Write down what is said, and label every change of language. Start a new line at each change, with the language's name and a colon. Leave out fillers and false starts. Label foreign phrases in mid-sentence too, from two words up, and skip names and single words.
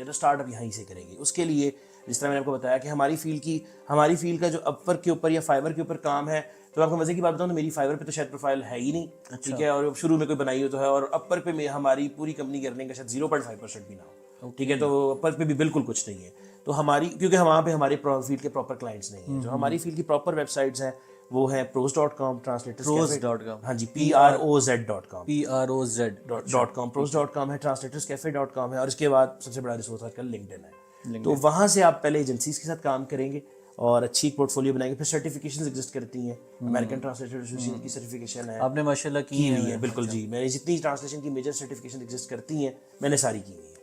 Urdu: تو اسٹارٹ اپ یہیں سے کریں گے. اس کے لیے جس طرح میں نے آپ کو بتایا کہ ہماری فیلڈ کا جو اپور کے اوپر یا فائبر کے اوپر کام ہے, تو آپ کو مزے کی بات بتاؤں تو میری فائبر پہ تو شاید پروفائل ہے ہی نہیں. ٹھیک ہے, اور شروع میں کوئی بنائی ہو تو ہے, اور اپر پہ ہماری پوری کمپنی کرنے کا شاید 0.5% بھی نہ ہو. ٹھیک ہے, تو اپر پہ بھی بالکل کچھ نہیں ہے. تو ہماری, کیونکہ وہاں پہ ہمارے فیلڈ کے
English: proper clients
Urdu: نہیں ہیں. جو ہماری فیلڈ کی
English: proper websites
Urdu: ہیں وہ ہیں pros.com, translators.com, ہاں جی, PROZ.com, pros.com ہے, translators.cafe.com ہے, اور اس کے بعد سب سے بڑا ریسورس آج کل LinkedIn ہے. تو وہاں سے آپ پہلے ایجنسیز کے ساتھ کام کریں گے اور اچھی ایک پورٹ فولیو بنائیں گے. پھر
English: certifications exist
Urdu: کرتی ہیں, امریکن ٹرانسلیٹر ایسوسیشن کی سرٹیفکیشن ہے, آپ نے ماشاءاللہ کی ہوئی ہے. بالکل جی, میں نے جتنی ٹرانسلیشن کی
English: major certification exist
Urdu: کرتی ہیں میں نے ساری کی ہوئی ہے.